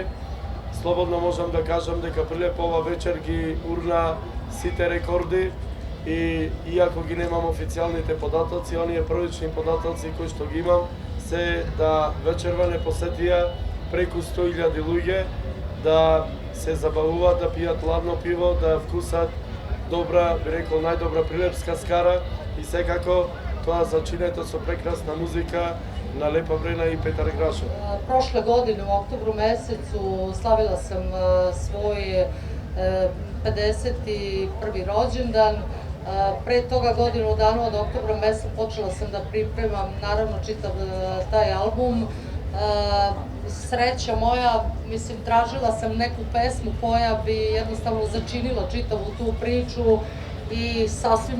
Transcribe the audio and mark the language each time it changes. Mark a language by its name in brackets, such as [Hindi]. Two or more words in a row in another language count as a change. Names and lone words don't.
[Macedonian] Слободно можам да кажам дека Прилеп ова вечер ги урна сите рекорди и иако ги немам официјалните податоци, оние првични податоци кои што ги имам се да вечерва не посетија преку 100.000 луѓе, да се забавуваат, да пијат ладно пиво, да вкусат добра, би рекол најдобра прилепска скара и секако тоа зачинето со прекрасна музика на Лепа Брена и Петар Грашо. [Serbian] Prošle godine u oktobru mesecu slavila sam svoj 51. rođendan. Pre toga godinu dana od oktobra meseca počela sam da pripremam naravno čitav taj album. Sreća moja, mislim, tražila sam neku pesmu koja bi jednostavno začinila čitavu tu priču i sasvim